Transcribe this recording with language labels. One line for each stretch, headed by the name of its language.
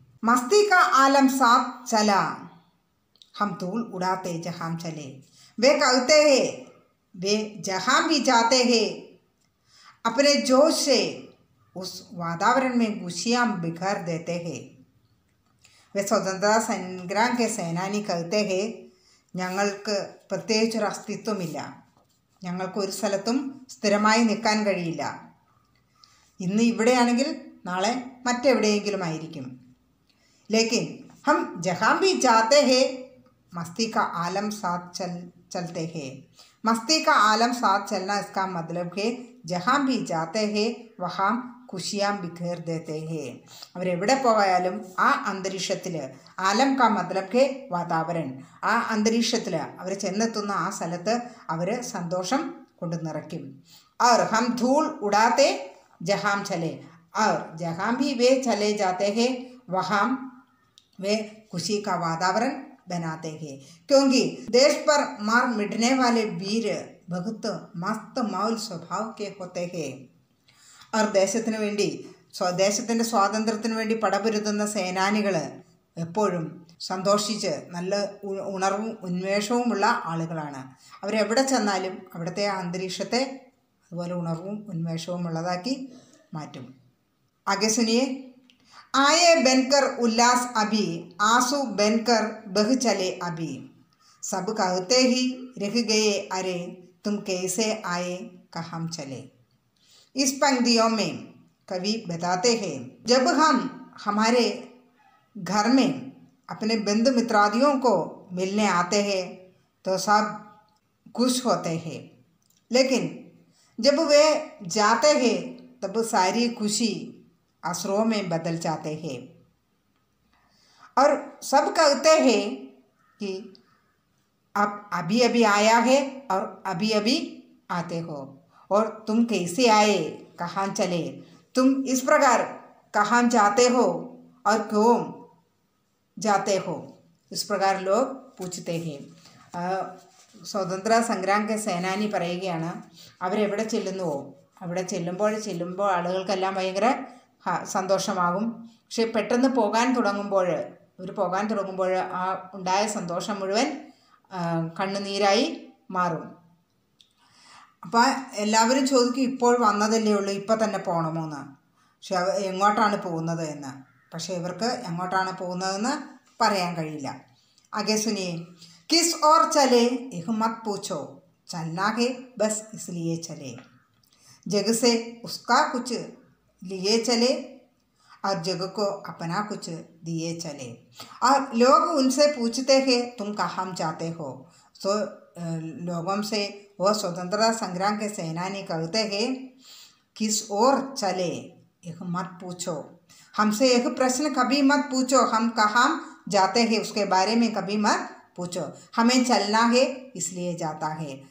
Hindi: मस्ती का आलम साथ चला, हम धूल उड़ाते जहाँ चले। वे कहते हैं वे जहाँ भी जाते हैं अपने जोश से उस वातावरण में खुशियाँ बिखर देते हैं। वे स्वतंत्रता संग्राम के सेनानी कहते हैं
Malayalam: ഞങ്ങൾക്ക് പ്രത്യേകിച്ചൊരു അസ്തിത്വമില്ല, ഞങ്ങൾക്ക് ഒരു സ്ഥലത്തും സ്ഥിരമായി നിൽക്കാൻ കഴിയില്ല. ഇന്ന് ഇവിടെയാണെങ്കിൽ നാളെ മറ്റെവിടെയെങ്കിലും ആയിരിക്കും.
Hindi: लेकिन हम जहाँ भी जाते हैं मस्ती का आलम साथ चलते हैं। मस्ती का आलम साथ चलना इसका मतलब है जहाँ भी जाते हैं वहाँ खुशियाँ बिखेर देते हैं।
Malayalam: അവരെവിടെ പോയാലും ആ അന്തരീക്ഷത്തിൽ,
Hindi: ആലം കാ മത്ലബ് ഹെ വാതാവരൺ,
Malayalam: ആ അന്തരീക്ഷത്തിൽ അവർ ചെന്നെത്തുന്ന ആ സ്ഥലത്ത് അവർ സന്തോഷം കൊണ്ട് നിറയ്ക്കും.
Hindi: और हम धूल उड़ाते जहाँ चले, और जहाँ भी वे चले जाते हैं वहाँ वे खुशी का वातावरण बनाते हैं। क्योंकि देश पर मार मिटने वाले वीर बहुत मस्त मौल स्वभाव के होते हैं। और
Malayalam: ദേശത്തിന് വേണ്ടി ദേശത്തിൻ്റെ സ്വാതന്ത്ര്യത്തിന് വേണ്ടി പടപൊരുതുന്ന സേനാനികൾ എപ്പോഴും സന്തോഷിച്ച് നല്ല ഉണർവും ഉന്മേഷവുമുള്ള ആളുകളാണ്. അവരെവിടെ ചെന്നാലും അവിടുത്തെ അന്തരീക്ഷത്തെ അതുപോലെ ഉണർവും ഉന്മേഷവും ഉള്ളതാക്കി മാറ്റും.
Hindi: ആगे सुनिए। आए बनकर उल्लास अभी, आंसू बनकर बह चले अभी, सब कहते ही रह गए अरे तुम कैसे आए कहाँ चले। इस पंक्तियों में कवि बताते हैं जब हम हमारे घर में अपने बंधु मित्रादियों को मिलने आते हैं तो सब खुश होते हैं, लेकिन जब वे जाते हैं तब सारी खुशी असरों में बदल जाते हैं। और सब कहते हैं कि अब अभी अभी आया है और अभी अभी आते हो, और तुम कैसे आए कहाँ चले, तुम इस प्रकार कहाँ जाते हो और क्यों जाते हो, इस प्रकार लोग पूछते हैं.
Malayalam: സ്വതന്ത്ര സംഗ്രാം കെ സേനാനി പറയുകയാണ് അവരെവിടെ ചെല്ലുന്നുവോ അവിടെ ചെല്ലുമ്പോൾ ആളുകൾക്കെല്ലാം ഭയങ്കര സന്തോഷമാകും. പക്ഷെ പെട്ടെന്ന് പോകാൻ തുടങ്ങുമ്പോൾ ആ ഉണ്ടായ സന്തോഷം മുഴുവൻ കണ്ണുനീരായി മാറും. അപ്പോൾ എല്ലാവരും ചോദിക്കും ഇപ്പോൾ വന്നതല്ലേ ഉള്ളൂ, ഇപ്പോൾ തന്നെ പോകണമോ എന്ന്. പക്ഷെ എങ്ങോട്ടാണ് പോകുന്നത് എന്ന്. പക്ഷേ ഇവർക്ക് എങ്ങോട്ടാണ് പോകുന്നതെന്ന് പറയാൻ കഴിയില്ല.
Hindi: आगे सुनिए। किस और चले यह मत पूछो, चलना है बस इसलिए चले, जग से उसका कुछ लिए चले और जग को अपना कुछ दिए चले। और लोग उनसे पूछते हैं तुम कहाँ जाते हो, तो लोगों से वो स्वतंत्रता संग्राम के सेनानी कहते हैं किस और चले यह मत पूछो, हमसे एक प्रश्न कभी मत पूछो, हम कहाँ जाते हैं उसके बारे में कभी मत पूछो, हमें चलना है इसलिए जाता है,